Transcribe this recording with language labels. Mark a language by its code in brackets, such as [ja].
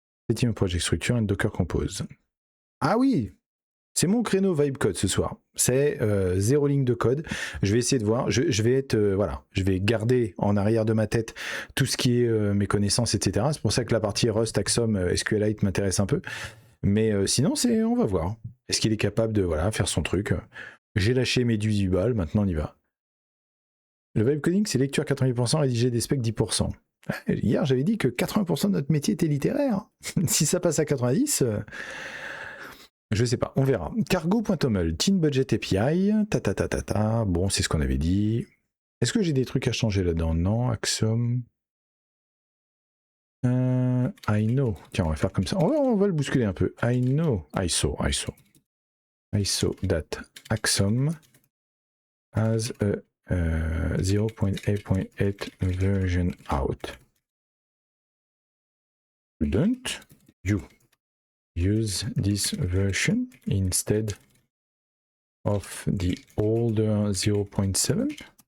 [en] Setting project structure and Docker Compose. [fr] Ah oui! C'est mon créneau vibe code ce soir. C'est 0 ligne de code. Je vais essayer de voir. Je vais être voilà. Je vais garder en arrière de ma tête tout ce qui est mes connaissances, etc. C'est pour ça que la partie Rust, Axom, SQLite m'intéresse un peu. Mais sinon, on va voir. Est-ce qu'il est capable de faire son truc? J'ai lâché mes 18 balles. Maintenant, on y va. Le vibe coding, c'est lecture 80%, rédiger des specs 10%. Hier, j'avais dit que 80% de notre métier était littéraire. Si ça passe à 90. Je sais pas, on verra. Cargo.toml, Teen Budget API, bon, c'est ce qu'on avait dit. Est-ce que j'ai des trucs à changer là-dedans? Non, Axom. [en] I know. [fr] Tiens, on va faire comme ça. On va le bousculer un peu. [en] I know. ISO that Axom has a 0.8.8 version out. Don't you use this version instead of the older 0.7?